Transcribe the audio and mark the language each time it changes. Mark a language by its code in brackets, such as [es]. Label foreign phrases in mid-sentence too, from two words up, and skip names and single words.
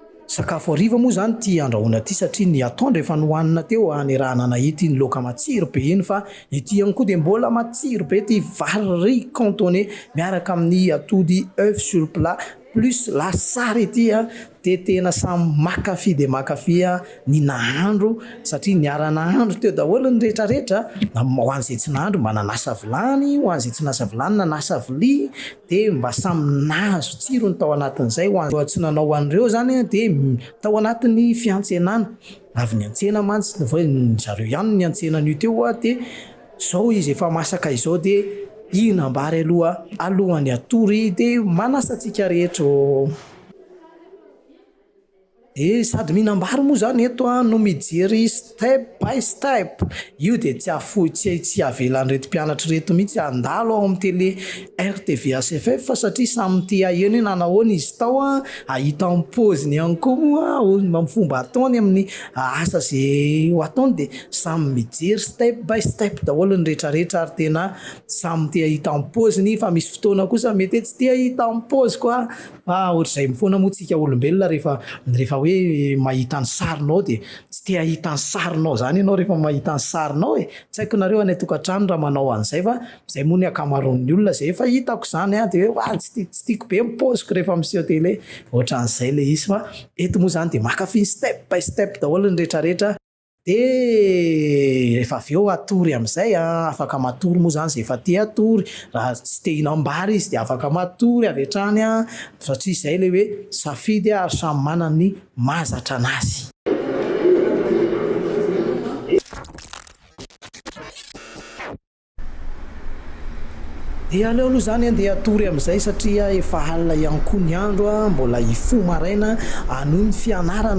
[mg] sakafo hariva moa zany ty andrahoana ty satria ny atondra efa nohanina teo any rahana nahity ny loka matsiro be iny fa ity ihany koa dia mbola matsiro be ty vary [fr] riz cantonné [mg] miaraka amin'ny atody [fr] œuf sur plat [mg] plus lasary ity dia tena samy makafy dia makafy ny nahandro satria niara nahandro teo daholo ny rehetrarehetra ho an'izay tsy nahandro mba nanasa vilany ho an'izay tsy nasa vilany nanasa vilia dia mba samy nahazo tsiro ny tao anatin'izay ho an'izay tsy nanao an'ireo zany dia tao anatin'ny fiantsenana avy ny antsena mantsy zareo ihany ny antsenan'io teo dia zao izy efa masaka izao dia ihinambary alohan'ny atory dia manasantsika rehetra sady mihinambary moa zany eto no mijery step by step io dia tsy afoy tsy avelan'reto mpianatra reto mihitsy andalo ao amin'ny télé RTV ACFF fa satria samy ty aheno hoe nanahoana izy tao ahita amin'ny paoziny ihany koa moa fomba ataony amin'ny asa zay ho ataony dia samy mijery step by step daholo ny rehetrarehetra ary tena samy ty ahita amin'ny paoziny fa misy fotoana kosa mety tsy ty ahita amin'ny paozy koa fa ohatr'izay mifoana moa tsika olombelona rehefa hoe mahita ny sarinao dia tsy te ahita ny sarinao zany ianao rehefa mahita ny sarinao tsy haiko nareo any tokantrano raha manao an'izay fa izay moa ny akamaroan'ny olona zay efa hitako zany dia hoe tsy tiako be mipoziko rehefa miseho télé ohatran'izay le izy fa eto moa zany dia makafy step by step daholo ny rehetrarehetra dia rehefa avy eo atory amin'izay afaka matory moa zany izay efa te atory raha tsy te hinambary izy dia afaka matory avy hatrany satria izay le hoe safidy ary samy manana ny mahazatra anazy. Dia aleo aloha zany dia atory amin'izay satria efa alina ihany koa ny andro mbola ifo maraina anoho ny fianarana